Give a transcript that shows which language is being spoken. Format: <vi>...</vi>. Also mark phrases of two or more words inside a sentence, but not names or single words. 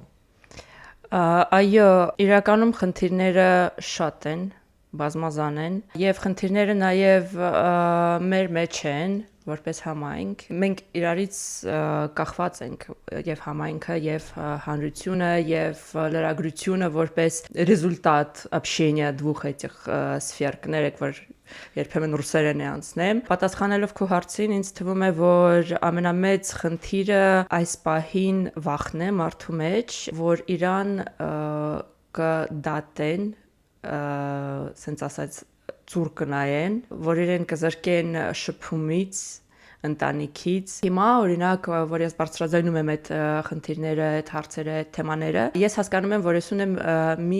<hy>Այո, իրականում խնդիրները շատ են, բազմազան են եւ խնդիրները նաեւ մեր մեջ են որպես համայնք մենք իրարից կախված ենք եւ համայնքը եւ հանրությունը եւ լրագրությունը որպես ռեզուլտատ</hy> <ru>общения двух этих сфер</ru> <hy>կներեք որ երբեմն ռուսերեն է անցնեմ պատասխանելով քո հարցին ինձ թվում է որ ամենամեծ խնդիրը այս պահին վախն է մարդու մեջ որ իրան կդատեն սենց ասած ծուր կնայեն, որ իրեն կզրկեն շփումից, ընտանիքից։ Հիմա օրինակ, որ ես բարձրաձայնում եմ այդ խնդիրները, այդ հարցերը, այդ թեմաները, ես հասկանում եմ, որ ես ունեմ մի</hy>